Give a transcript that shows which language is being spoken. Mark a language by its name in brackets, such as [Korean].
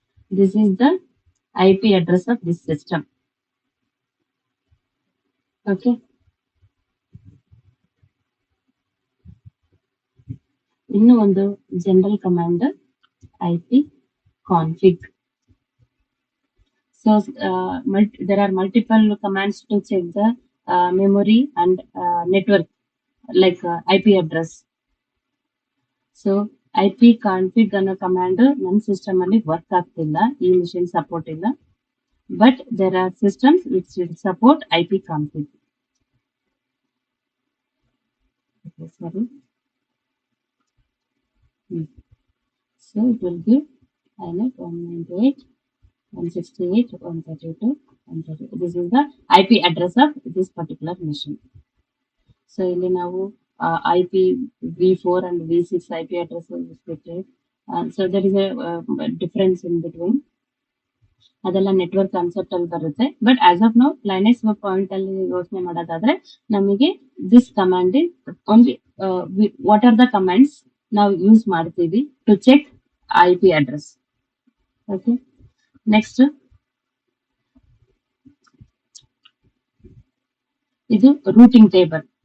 [English] This is the IP address of this system. Okay, [Kannada] ಇನ್ನು ಒಂದು general command IP config. [English] So there are multiple commands to check the memory and network, like IP address. [Kannada] So IP config ಅನ್ನೋ command ನನ್ನ system ಅಲ್ಲಿ work ಆಗ್ತಿಲ್ಲ, ಈ machine support ಇಲ್ಲ. [English] But there are systems which will support IP config. Sorry. So it will give INET 198, 168, 132, 132. This is the IP address of this particular machine. So [Kannada] ಇಲ್ಲಿ ನಾವು [English] IP V4 and V6 IP addresses expected. So there is a difference in between. [Kannada] ಅದೆಲ್ಲ network concept ಅಲ್ಲಿ ಬರುತ್ತೆ. [English] but as of now [Kannada] Linux point ಅಲ್ಲಿ ಯೋಚನೆ ಮಾಡೋದಾದ್ರೆ ನಮಗೆ [English] this command only what are the commands [Kannada] ನಾವು ಯೂಸ್ ಮಾಡ್ತೀವಿ [English] To check IP address. [Kannada] Okay, next ಇದು ರೂಟಿಂಗ್ ಟೇಬಲ್.